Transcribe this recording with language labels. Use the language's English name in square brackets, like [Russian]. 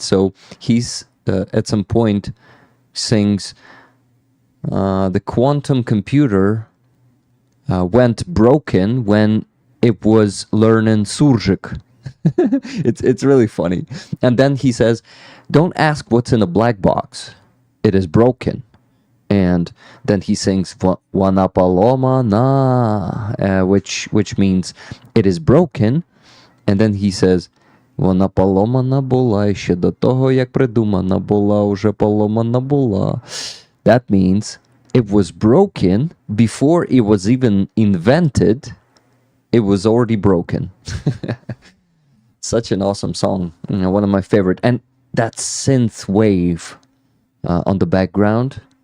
[English] So he's at some point sings, the quantum computer went broken when it was learning surzhyk. It's really funny. And then he says, don't ask what's in a black box. It is broken. And then he sings [Ukrainian] "Vana polomana," [English] which means it is broken. And then he says [Ukrainian] "Vana polomana була, і ще до того, як придумана була, уже поломана була." [English] That means it was broken before it was even invented. It was already broken. Such an awesome song. One of my favorite. And that synth wave on the background.